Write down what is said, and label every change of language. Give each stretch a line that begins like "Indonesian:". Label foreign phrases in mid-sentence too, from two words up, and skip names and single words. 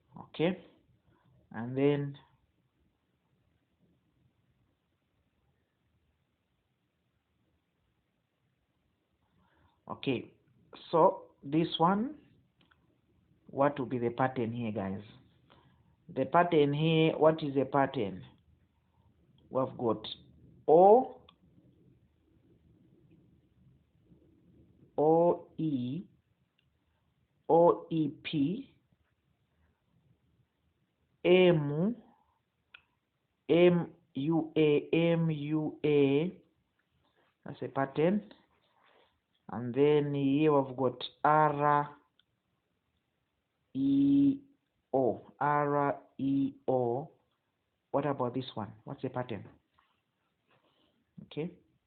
English: Okay, and then okay, so this one, what will be the pattern here, guys? The pattern here, what is the pattern? We've got O, O, E, O, E, P, M, M, U, A, M, U, A. That's a pattern. And then here we've got R, E, O, R, E, O. What about this one? What's the pattern? Okay.